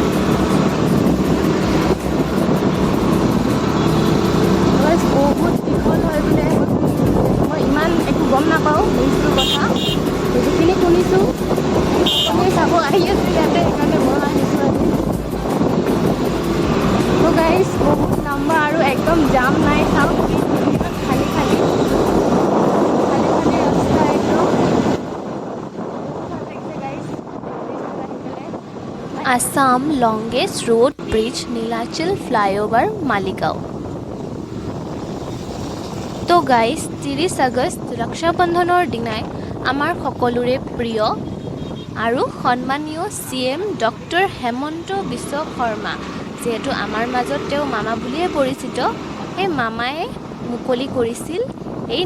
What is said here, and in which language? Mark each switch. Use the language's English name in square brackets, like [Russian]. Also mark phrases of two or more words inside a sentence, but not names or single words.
[Assamese] বহুত দীঘল হয় বোলে মই ইমান একো গম নাপাওঁ নিউজটোৰ কথা যিখিনি শুনিছোঁ আপুনি চাব আহি আছে ইয়াতে সেইকাৰণে মই আহিছোঁ আজি [English] So guys [Assamese] বহুত লম্বা আৰু একদম জাম নাই চাওক খালী খালী ৰাস্তা একদম [English] Assam longest road bridge nilachal flyover maligaon So guys [Assamese] 30 আগষ্ট ৰক্ষা বন্ধনৰ দিনাই আমাৰ সকলোৰে প্ৰিয় আৰু সন্মানীয় CM ডক্টৰ হেমন্ত বিশ্ব শৰ্মা যেহেতু আমাৰ মাজত তেওঁ মামা বুলিয়ে পৰিচিত এই মামাই মুকলি কৰিছিল এই